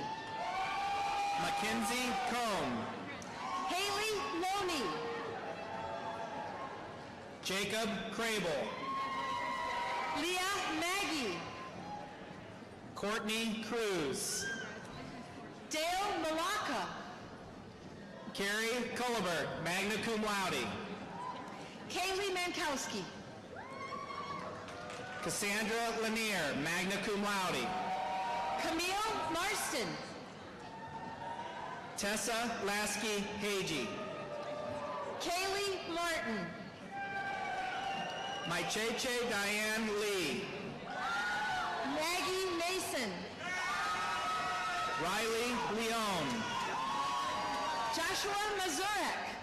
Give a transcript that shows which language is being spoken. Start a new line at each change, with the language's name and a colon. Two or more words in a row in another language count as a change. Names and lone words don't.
English: Mackenzie Cohn. Haley Loney. Jacob Crable. Leah Maggie. Courtney Cruz. Dale Malacca. Carrie Culleberg,
Latin: magna cum laude.
English: Kaylee Mankowski. Cassandra Lanier,
Latin: magna cum laude.
English: Camille Marston. Tessa Lasky Hagee. Kaylee Martin. My Cheche Diane Lee. Maggie Mason. Riley Leone. Joshua Mazurek.